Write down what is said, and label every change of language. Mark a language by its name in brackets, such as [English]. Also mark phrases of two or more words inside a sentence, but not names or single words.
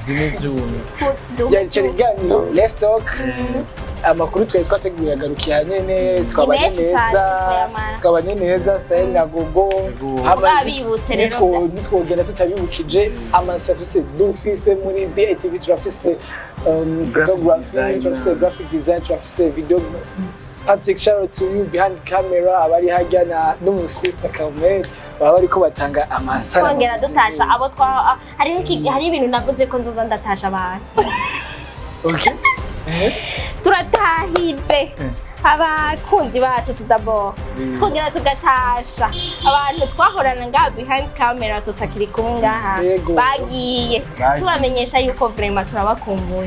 [Rundi] ikiganiro Let's Talk amakuru twari twateguye agarukiye nyene twabanye neza style na gogo abibutse rero nitwogenda tutabibukije amasafise dufise muri BITV turafise photography turafise [English] graphic design [Rundi] turafise videography Patrick, [English] shout out to you behind camera [Rundi] abari hajya n'umusista Kamel baba bariko batanga amasara twongera dutasha abo hari ibintu navuze ko nzoza ndatasha abantu okay turatahije abakunzi bacu tudabo twongera tugatasha abantu twahorana ngaha [English] behind camera [Rundi] tutakiri kumwe ngaha bagiye tubamenyesha yuko vraiment turabakumbuye